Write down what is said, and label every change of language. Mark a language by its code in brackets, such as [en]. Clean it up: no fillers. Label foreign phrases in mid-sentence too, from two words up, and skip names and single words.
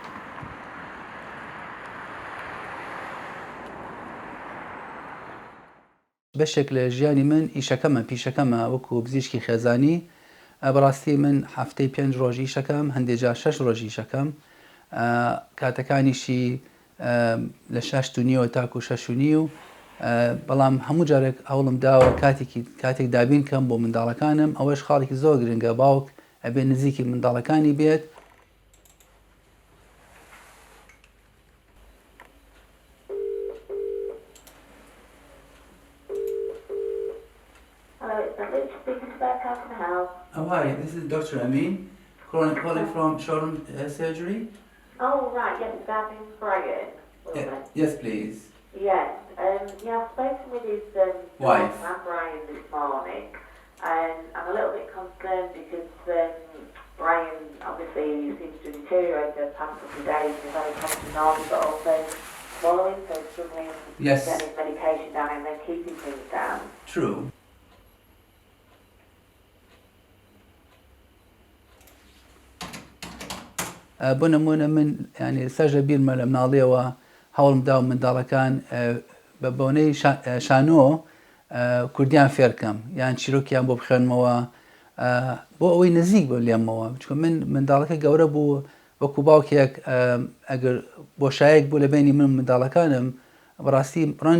[ckb] بەشێک لە ژیانی من ئیشەکەمە پیشەکەمە وەکو پزیشکی خێزانی بەڕاستی من هەفتەی 5 ڕۆژ ئیشەکەم هەندێک جار 6 ڕۆژ ئیشەکەم کاتەکانیشی لە 6:30 تاکو 6:30 بەڵام هەموو جارێک هەوڵم داوە کاتێک دابین کەم بۆ منداڵەکانم ئەوەش خاڵێکی زۆر گرنگە باوک ئەبێ نزیکی منداڵەکانی بێت. [en] Oh, hi, this is Dr. Amin, calling from Shoreham Surgery. Oh, right, yes, Gavin Brian. Yes, please. Yes, I've spoken with his wife, Brian, this morning, and I'm a little bit concerned because Brian obviously seems to deteriorate the past couple of days. He's very conscious, but also swallowing, so struggling to get his medication down and then keeping things down. True. [ckb] بۆ نمونە من ینی سەرژە بیرمە لە مناڵیەوە هەوڵم دا و منداڵەکان بە بۆنەی شانۆ کوردیان فێرکەم یان چیرۆکیان بۆ بخێنمەوە بۆ ئەوەی نزیک بۆ لێمەوە چکە من منداڵەکە گەورە بوو وەکو باوکێک ئەگەر بۆشایەک بوو لە بینی من منداڵەکانم بەڕاستی ڕەنج